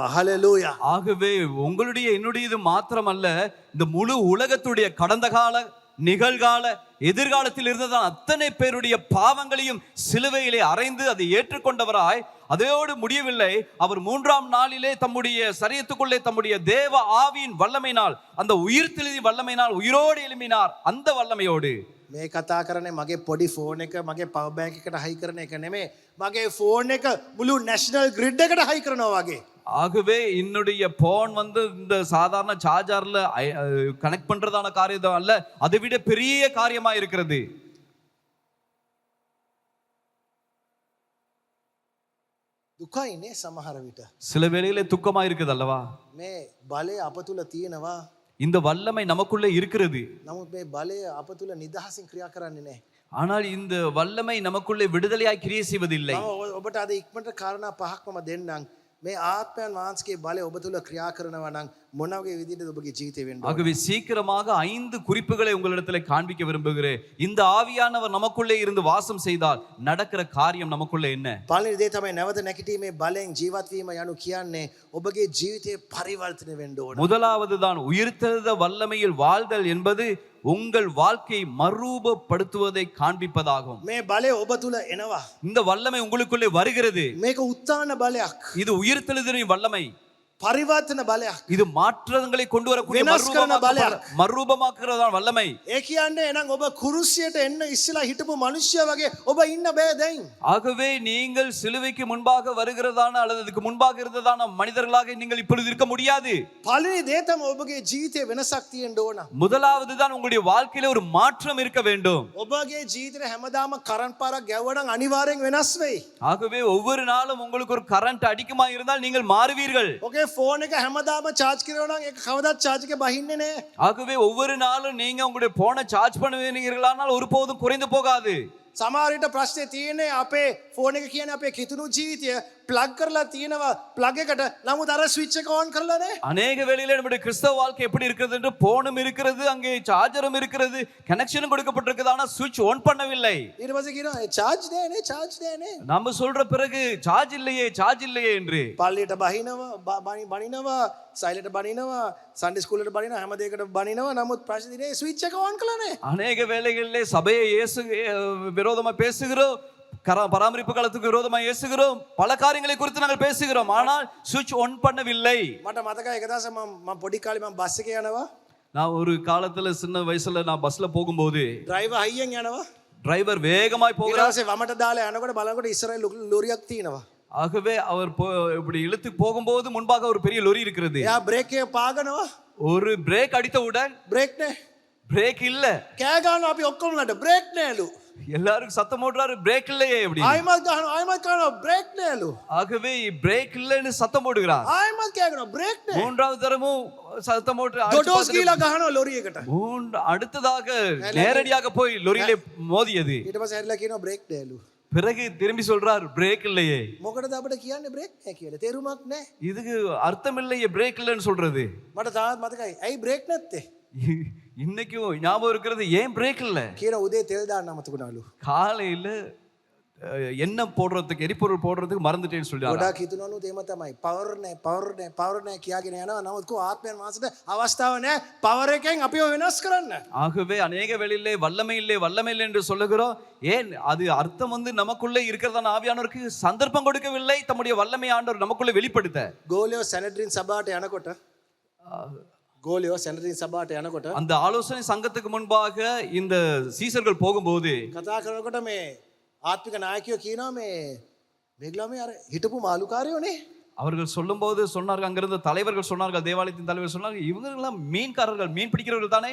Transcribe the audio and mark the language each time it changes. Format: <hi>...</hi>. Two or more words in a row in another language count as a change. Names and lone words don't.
<si>හලෙලූයා.</si> <ta>ஆகவே உங்களுடைய என்னுடையது மாத்திரமல்ல, இந்த முழு உலகத்துடைய கடந்த கால நிகழ்கால எதிர்காலத்தில் இருந்ததான் அத்தனை பேருடைய பாவங்களையும் சிலுவையிலே அறைந்து அதை ஏற்றுக்கொண்டவராய், அதோடு முடியவில்லை, அவர் 3ஆம் நாளிலே தம்முடைய சரீரத்துக்குள்ளே தம்முடைய தேவ ஆவியின் வல்லமையினால், அந்த உயிர்த்தெழுதி வல்லமையினால் உயிரோடு எழும்பினார். அந்த வல்லமையோடு</ta> <si>මේ කතා කරන්නේ මගේ පොඩි ෆෝන් එක මගේ</si> <en>power bank</en> <si>එකට හයි කරන එක නෙමෙයි. මගේ ෆෝන් එක මුළු</si> <en>national grid</en> <si>එකට හයි කරනවා වගේ.</si> <ta>ஆகவே என்னுடைய போன் வந்து இந்த சாதாரண சார்ஜர்ல கனெக்ட் பண்றதான காரியம் அல்ல, அதை விட பெரிய காரியமா இருக்கிறது.</ta> <si>දුකයිනේ සමහර විට.</si> <ta>சில வேளையிலே துக்கமா இருக்குது அல்லவா?</ta> <si>මේ බලය අප තුල තියෙනවා.</si> <ta>இந்த வல்லமை நமக்குள்ளே இருக்கிறது.</ta> <si>නමුත් මේ බලය අප තුල නිදහසින් ක්‍රියා කරන්නේ නැහැ.</si> <ta>ஆனால் இந்த வல்லமை நமக்குள்ளே விடுதலையாய் கிரியை செய்வதில்லை.</ta> <si>මම ඔබට අද ඉක්මනට කාරණා පහක් මම දෙන්නම්. මේ ආත්මයන් වහන්සේගේ බලය ඔබ තුල ක්‍රියා කරනවා නම් මොන වගේ විදිහටද ඔබගේ ජීවිතේ වෙන්න ඕන.</si> <ta>ஆகவே சீக்கிரமாக 5 குறிப்புகளை உங்களிடத்தில் காண்பிக்க விரும்புகிறேன். இந்த ஆவியானவர் நமக்குள்ளே இருந்து வாசம் செய்தால் நடக்கிற காரியம் நமக்குள்ளே என்ன?</ta> <si>පළවෙනි දේ තමයි නැවත නැගිටීමේ බලයෙන් ජීවත් වීම යනු කියන්නේ ඔබගේ ජීවිතේ පරිවර්තනය වෙන්න ඕන.</si> <ta>முதலாவது தான் உயிர்த்தெழுந்த வல்லமையில் வாழ்தல் என்பது உங்கள் வாழ்க்கை மறுரூபப்படுத்துவதை காண்பிப்பதாகும்.</ta> <si>මේ බලය ඔබ තුල එනවා.</si> <ta>இந்த வல்லமை உங்களுக்குள்ளே வருகிறது.</ta> <si>මේක උත්තාන බලයක්.</si> <ta>இது உயிர்த்தெழுதலின் வல்லமை.</ta> <si>පරිවර්තන බලයක්.</si> <ta>இது மாற்றங்களை கொண்டு வரக்கூடிய</ta> <si>වෙනස් කරන බලයක්.</si> <ta>மறுரூபமாக்குறதான வல்லமை.</ta> <si>ඒ කියන්නේ එහෙනම් ඔබ කුරුසියට එන්න ඉස්සලා හිටපු මිනිස්සයා වගේ ඔබ ඉන්න බෑ දැන්.</si> <ta>ஆகவே நீங்கள் சிலுவைக்கு முன்பாக வருகிறதான அல்லது அதுக்கு முன்பாக இருந்ததான மனிதர்களாக நீங்கள் இப்பொழுது இருக்க முடியாது.</ta> <si>පළවෙනි දේ තමයි ඔබගේ ජීවිතේ වෙනසක් තියෙන්න ඕන.</si> <ta>முதலாவது தான் உங்களுடைய வாழ்க்கையில ஒரு மாற்றம் இருக்க வேண்டும்.</ta> <si>ඔබගේ ජීවිතේ හැමදාම කරන්ට් පාරක් ගැවුවනම් අනිවාර්යෙන් වෙනස් වෙයි.</si> <ta>ஆகவே ஒவ்வொரு நாளும் உங்களுக்கு ஒரு கரண்ட் அடிக்குமா இருந்தால் நீங்கள் மாறுவீர்கள்.</ta> <si>ඔගේ ෆෝන් එක හැමදාම charge කරනවා නම් ඒක කවදාවත් charge එක බහින්නේ නැහැ.</si> <ta>ஆகவே ஒவ்வொரு நாளும் நீங்க உங்களுடைய போனை சார்ஜ் பண்ணுவீர்களானால் ஒருபோதும் குறைந்து போகாது.</ta> <si>සමහර විට ප්‍රශ්නේ තියෙන්නේ අපේ ෆෝන් එක කියන්නේ අපේ කිතුණු ජීවිතය ප්ලග් කරලා තියෙනවා ප්ලග් එකට. නමුත් අර ස්විච් එක on කරලා නැහැ.</si> <ta>அநேக வேளையில நம்முடைய கிறிஸ்தவ வாழ்க்கை எப்படி இருக்கிறது என்று போனும் இருக்கிறது, அங்கே சார்ஜரும் இருக்கிறது, கனெக்ஷனும் கொடுக்கப்பட்டிருக்கிறது, ஆனா</ta> <en>switch on</en> <ta>பண்ணவில்லை.</ta> <si>ඊට පස්සේ කියනවා charge නැහැ නේ.</si> <ta>நம்ம சொல்ற பிறகு சார்ஜ் இல்லையே என்று</ta> <si>පල්ලියට බනිනවා සයිලට බනිනවා</si> <en>Sunday school</en> <si>බනිනවා හැම දෙයකට බනිනවා. නමුත් ප්‍රශ්නේ තියෙන්නේ ස්විච් එක on කළා නැහැ.</si> <ta>அநேக வேளைகளிலே சபையை விரோதமா பேசுகிறோம், பராமரிப்பு காலத்துக்கு விரோதமா ஏசுகிறோம், பல காரியங்களை குறித்து நாங்கள் பேசுகிறோம், ஆனால்</ta> <en>switch on</en> <ta>பண்ணவில்லை.</ta> <si>මට මතකයි එක දවසක් මම පොඩි කාලේ මම බස් එකේ යනවා.</si> <ta>நான் ஒரு காலத்துல சின்ன வயசுல நான் பஸ்ல போகும்போது</ta> <si>ඩ්‍රයිවර් හයියෙන් යනවා.</si> <ta>டிரைவர் வேகமாய்</ta> <si>ඊට</si> <ta>போகிறார்.</ta> <si>පස්සේ වමට දාලා යනකොට බලනකොට ඉස්සරහින් ලොරියක් තියෙනවා.</si> <ta>ஆகவே அவர் இப்படி இழுத்து போகும்போது முன்பாக ஒரு பெரிய லொரி இருக்கிறது.</ta> <si>එයා බ්‍රේක් එක පාගනවා.</si> <ta>ஒரு பிரேக் அடித்தவுடன்</ta> <si>බ්‍රේක් නැහැ.</si> <ta>பிரேக் இல்ல.</ta> <si>කෑ ගන්නවා අපි ඔක්කොම නඩ බ්‍රේක් නැලු.</si> <ta>எல்லாரும் சத்தம் போடுறாரு, பிரேக் இல்லையே அப்படி.</ta> <si>ආයිමත් ගන්නවා බ්‍රේක් නැලු.</si> <ta>ஆகவே பிரேக் இல்லைன்னு சத்தம் போடுகிறார்.</ta> <si>ආයිමත් කෑ ගන්නවා බ්‍රේක් නැහැ.</si> <ta>மூன்றாவது தரமும் சத்தம் போட்டு</ta> <si>ඩොඩෝස් ගිහලා ගහනවා ලොරි එකට.</si> <ta>அடுத்ததாக நேரடியாக போய் லொரியிலே மோதியது.</ta> <si>ඊට පස්සේ හැරිලා කියනවා බ්‍රේක් නැලු.</si> <ta>பிறகு திரும்பி சொல்றார், பிரேக் இல்லையே.</ta> <si>මොකටද අපිට කියන්නේ බ්‍රේක් නැහැ කියලා? තේරුමක් නැහැ.</si> <ta>இதுக்கு அர்த்தம் இல்லையே பிரேக் இல்லைன்னு சொல்றது.</ta> <si>මට තාමත් මතකයි. ඇයි බ්‍රේක් නැත්තේ?</si> <ta>இன்னைக்கும் ஞாபகம் இருக்கிறது, ஏன் பிரேக் இல்ல?</ta> <si>කියන උදේ තෙල් දාන්න අමතකුණාලු.</si> <ta>காலையில எண்ணெய் போடுறதுக்கு, எரிபொருள் போடுறதுக்கு மறந்துட்டேன்னு சொல்றாங்க.</ta> <si>ගොඩක් හිතනවලු තේම තමයි. පවර් නැහැ කියාගෙන යනවා. නමුත් කෝ ආත්මයන් වහන්සේට අවස්ථාව නැහැ පවර් එකෙන් අපිව වෙනස් කරන්න.</si> <ta>ஆகவே அநேக வேளையிலே வல்லமை இல்லை என்று சொல்லுகிறோம். ஏன் அது அர்த்தம் வந்து நமக்குள்ளே இருக்கிறதான ஆவியானவருக்கு சந்தர்ப்பம் கொடுக்கவில்லை தம்முடைய வல்லமை ஆண்டவர் நமக்குள்ளே வெளிப்படுத்த.</ta> <si>ගෝලියෝ සැනඩ්‍රින් සභාවට යනකොට</si> <ta>அந்த ஆலோசனை சங்கத்துக்கு முன்பாக இந்த சீசர்கள் போகும்போது</ta> <si>කතා කරනකොට මේ ආත්මික නායකයෝ කියනවා මේ මේගොල්ලෝ මේ අර හිටපු මාළුකාරයෝනේ.</si> <ta>அவர்கள் சொல்லும்போது சொன்னார்கள், அங்கிருந்த தலைவர்கள் சொன்னார்கள், தேவாலயத்தின் தலைவர் சொன்னார்கள், இவங்க எல்லாம் மீன்காரர்கள், மீன் பிடிக்கிறவர்கள் தானே.</ta>